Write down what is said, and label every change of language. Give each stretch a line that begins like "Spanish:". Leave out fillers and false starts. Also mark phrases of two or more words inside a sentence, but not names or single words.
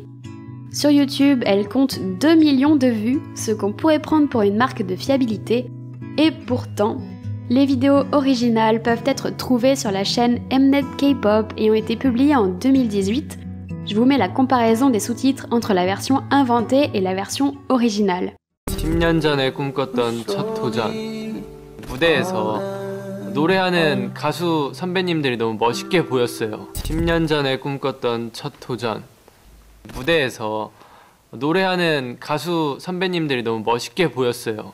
French: Sur YouTube, elle compte 2 millions de vues, ce qu'on pourrait prendre pour une marque de fiabilité, et pourtant, les vidéos originales peuvent être trouvées sur la chaîne Mnet K-pop et ont été publiées en 2018. Je vous mets la comparaison des sous-titres entre la version inventée et la version originale.
Korean: 10년 전에 꿈꿨던 첫 도전 무대에서 노래하는 가수 선배님들이 너무 멋있게 보였어요. 10년 전에 꿈꿨던 첫 도전. 무대에서 노래하는 가수 선배님들이 너무 멋있게 보였어요.